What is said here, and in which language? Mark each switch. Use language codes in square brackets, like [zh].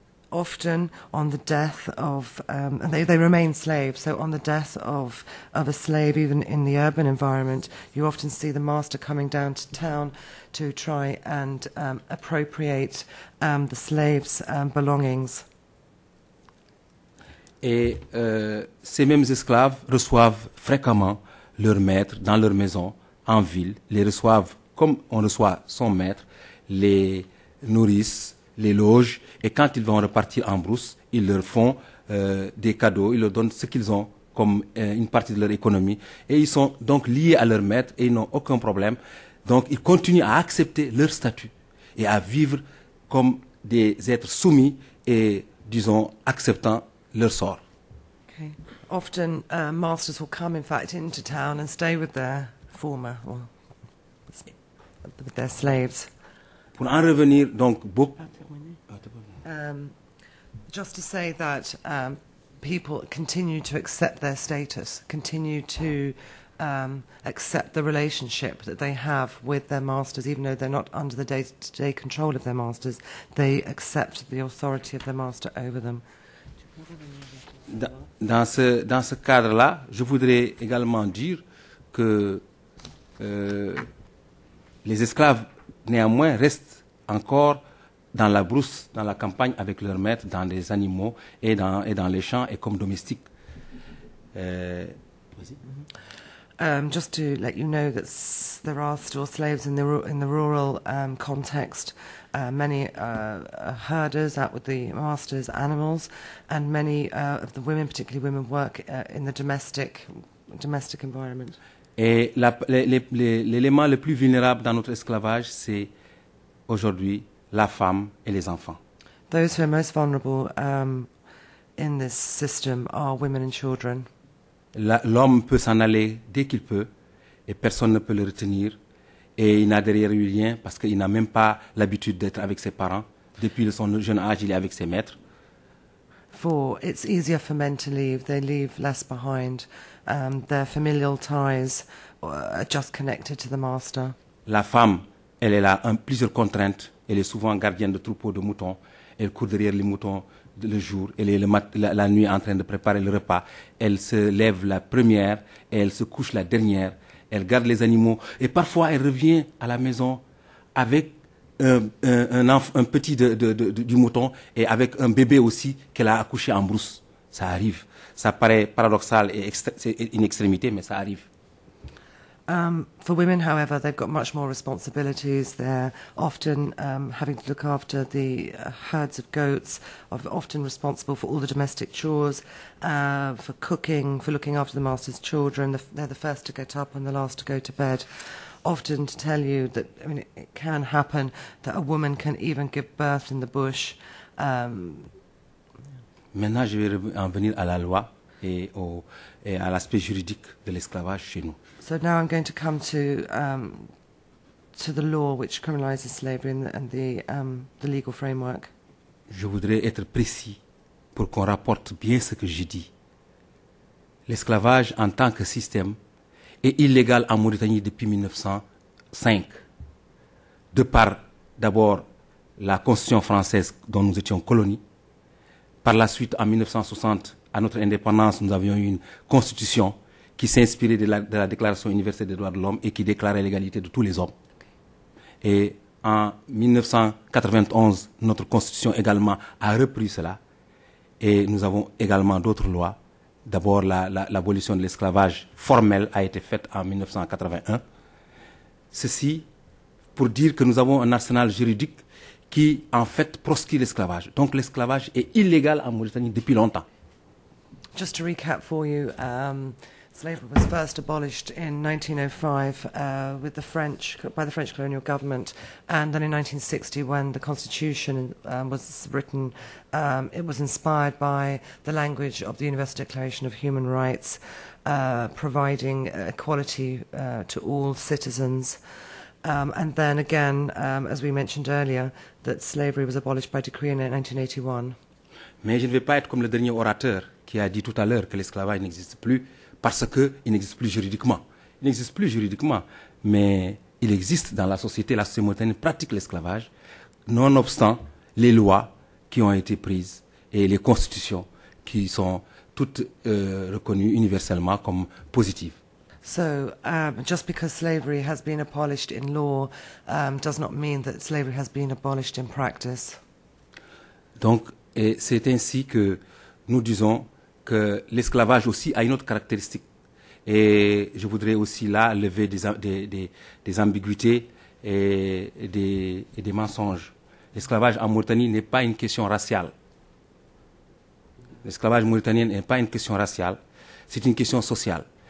[en] Often on the death of, and they remain slaves, so on the death of a slave, even in the urban environment, you often see the master coming down to town to try and appropriate the slave's belongings. [fr] Et ces mêmes esclaves reçoivent fréquemment leurs maîtres dans leur maison, en ville, les reçoivent comme on reçoit son maître, les nourrissent, les logent, et quand ils vont repartir en brousse, ils leur font des cadeaux, ils leur donnent ce qu'ils ont comme une partie de leur économie, et ils sont donc liés à leur maître et ils n'ont aucun problème. Donc ils continuent à accepter leur statut et à vivre comme des êtres soumis et, disons, acceptant leur sort. [en] Okay. Often masters will come, in fact, into town and stay with their with their slaves. [fr] Pour en revenir, donc, beaucoup... [en] Just to say that people continue to accept their status, continue to accept the relationship that they have with their masters, even though they're not under the day-to-day control of their masters, they accept the authority of their master over them. [fr] Dans ce cadre-là, je voudrais également dire que les esclaves, néanmoins, restent encore dans la brousse, dans la campagne avec leurs maîtres, dans les animaux et dans les champs et comme domestiques. [en] Just to let you know that there are still slaves in the rural context. Many herders out with the master's animals, and many of the women, particularly women, work in the domestic environment. [fr] Et l'élément le plus vulnérable dans notre esclavage, c'est aujourd'hui la femme et les enfants. [en] Those who are most vulnerable in this system are women and children. [fr] L'homme peut s'en aller dès qu'il peut et personne ne peut le retenir et il n'a derrière lui rien parce qu'il n'a même pas l'habitude d'être avec ses parents. Depuis son jeune âge, il est avec ses maîtres. [en] For it's easier for men to leave, they leave less behind. Their familial ties are just connected to the master. [fr] La femme, elle a plusieurs contraintes. Elle est souvent gardienne de troupeaux de moutons. Elle court derrière les moutons le jour. Elle est la nuit en train de préparer le repas. Elle se lève la première et elle se couche la dernière. Elle garde les animaux. Et parfois, elle revient à la maison avec un petit du mouton et avec un bébé aussi qu'elle a accouché en brousse. Ça arrive. Ça paraît paradoxal et c'est une extrémité, mais ça arrive. [en] For women, however, they've got much more responsibilities. They're often having to look after the herds of goats, often responsible for all the domestic chores, for cooking, for looking after the master's children. They're the first to get up and the last to go to bed. often to tell you that, I mean, it can happen that a woman can even give birth in the bush. [fr] Maintenant, je vais en venir à la loi et à l'aspect juridique de l'esclavage chez nous. [en] So now I'm going to come to the law which criminalizes slavery and the legal framework. [fr] Je voudrais être précis pour qu'on rapporte bien ce que j'ai dit. L'esclavage en tant que système est illégal en Mauritanie depuis 1905. De par, d'abord, la Constitution française dont nous étions colonie. Par la suite, en 1960, à notre indépendance, nous avions eu une constitution qui s'inspirait de la Déclaration universelle des droits de l'homme et qui déclarait l'égalité de tous les hommes. Et en 1991, notre constitution également a repris cela. Et nous avons également d'autres lois. D'abord, l'abolition de l'esclavage formel a été faite en 1981. Ceci pour dire que nous avons un arsenal juridique qui, en fait, proscrit l'esclavage. Donc, l'esclavage est illégal en Mauritanie depuis longtemps. [en] Just to recap for you, slavery was first abolished in 1905 by the French colonial government, and then in 1960, when the Constitution was written, it was inspired by the language of the Universal Declaration of Human Rights, providing equality to all citizens. And then again, as we mentioned earlier, that slavery was abolished by decree in 1981. [fr] Mais je ne vais pas être comme le dernier orateur qui a dit tout à l'heure que l'esclavage n'existe plus parce qu'il n'existe plus juridiquement. Il n'existe plus juridiquement, mais il existe dans la société. La société mauritanienne pratique l'esclavage, nonobstant les lois qui ont été prises et les constitutions qui sont toutes reconnues universellement comme positives. [en] So, just because slavery has been abolished in law does not mean that slavery has been abolished in practice. [fr] Donc, c'est ainsi que nous disons que l'esclavage aussi a une autre caractéristique. Et je voudrais aussi là lever des ambiguïtés et des mensonges. L'esclavage en Mauritanie n'est pas une question raciale. L'esclavage mauritanien n'est pas une question raciale, c'est une question sociale.